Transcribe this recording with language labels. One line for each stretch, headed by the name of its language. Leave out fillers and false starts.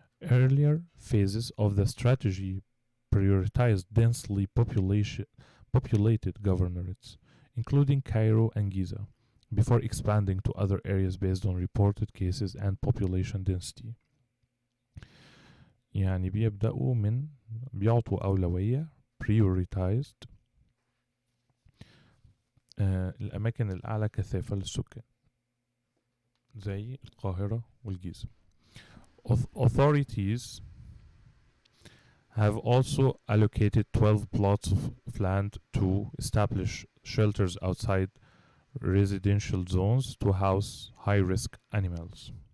English: Earlier phases of the strategy prioritized densely populated governorates, including Cairo and Giza, before expanding to other areas based on reported cases and population density.
Arabic: يعني بيعطوا أولوية prioritized الأماكن الأعلى كثافة للسكان زي القاهرة والجيزة.
English: Authorities have also allocated 12 plots of land to establish shelters outside residential zones to house high-risk animals.